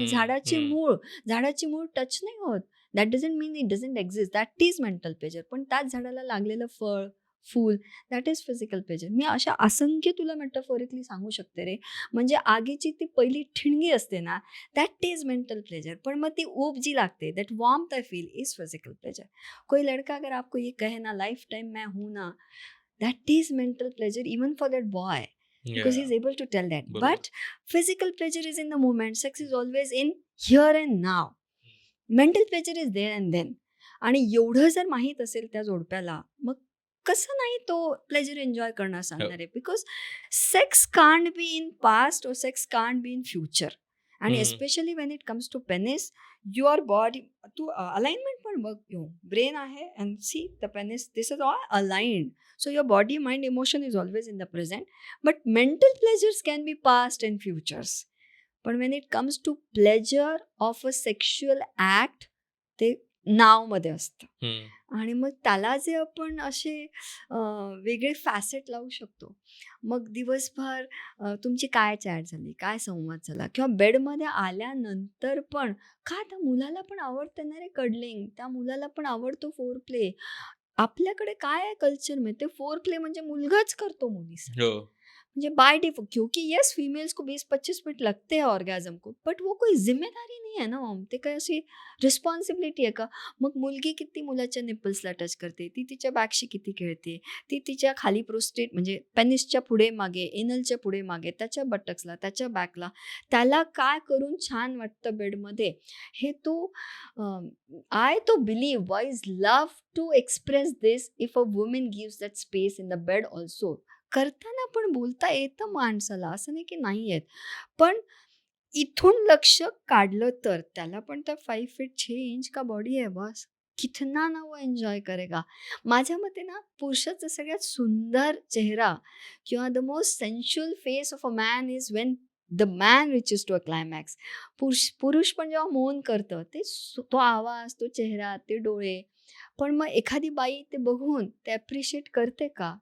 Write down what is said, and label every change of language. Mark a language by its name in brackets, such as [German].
[Marathi] आणि झाडाची मूळ टच नाही होत, [English] That doesn't mean it doesn't exist, that is mental pleasure. [Marathi] पण त्याच झाडाला लागलेलं फळ, फूल, [English] That is physical pleasure. [Marathi] मी अशा असंख्य तुला मेटाफोरिकली सांगू शकते रे. म्हणजे आगीची ती पहिली ठिणगी असते ना, [English] That is mental pleasure. [Marathi] पण मग ती ऊब जी लागते, [English] That warmth I feel, is physical pleasure. [Hindi] कोई लड़का अगर आपको ये कहे ना, लाइफ टाइम मैं हूँ ना, [English] that is mental pleasure even for that boy, because he's able to tell that. [Marathi] बरोबर. [English] But physical pleasure is in the moment, sex is always in here and now, mental pleasure is there and then. [Marathi] आणि एवढं जर माहीत असेल त्या जोडप्याला, मग कसं नाही तो प्लेजर एन्जॉय करणार सांगणार आहे. [English] Because sex can't be in past और sex can't be in future. आणि especially when it comes to penis, your body, [Marathi] Tu alignment पण बघ, ब्रेन आहे [English] And see the penis, this is all aligned. So your body, mind, emotion is always in the present. But mental pleasures can be past and futures. But when it comes to pleasure of a sexual act, [Marathi] ते नावमध्ये असतं. आणि मग त्याला जे आपण असे वेगळे facet लावू शकतो. मग दिवसभर तुमची काय चॅट झाली, काय संवाद झाला, किंवा बेडमध्ये आल्यानंतर पण का त्या मुलाला पण आवडतं ना रे कडलिंग, त्या मुलाला पण आवडतो फोर प्ले. आपल्याकडे काय आहे कल्चर में, ते फोर प्ले म्हणजे मुलगाच करतो मुलीसाठी. [Hindi] म्हणजे बाय डिफॉल्ट, क्योंकि यस फीमेल्स को 20-25 मिनट लगते हैं ऑर्गेजम को, बट वो कोई जिम्मेदारी नहीं है ना मॉम. [Marathi] ते काय अशी रिस्पॉन्सिबिलिटी आहे का? मग मुलगी किती मुलाच्या निपल्सला टच करते, ती तिच्या बॅकशी किती खेळते, ती तिच्या खाली प्रोस्टेट म्हणजे पेनिसच्या पुढे मागे, एनलच्या पुढे मागे, त्याच्या बटक्सला, त्याच्या बॅकला, त्याला काय करून छान वाटतं बेडमध्ये, हे तो [English] I do believe boys love to express this if a woman gives that space in the bed also. [Marathi] करताना पण बोलता येतं माणसाला, असं नाही की नाही येत. पण इथून लक्ष काढलं तर त्याला पण तर 5 फीट 6 इंच का बॉडी आहे बस. [Hindi] कितना ना वो एन्जॉय करेगा. [Marathi] माझ्या मते ना पुरुषाचा सगळ्यात सुंदर चेहरा किंवा [English] The most sensual face of a man is when the man reaches to a climax. [Marathi] पुरुष पण जेव्हा मौन करतं ते तो आवाज, तो चेहरा, ते डोळे. पण मग एखादी बाई ते बघून ते ॲप्रिशिएट करते का?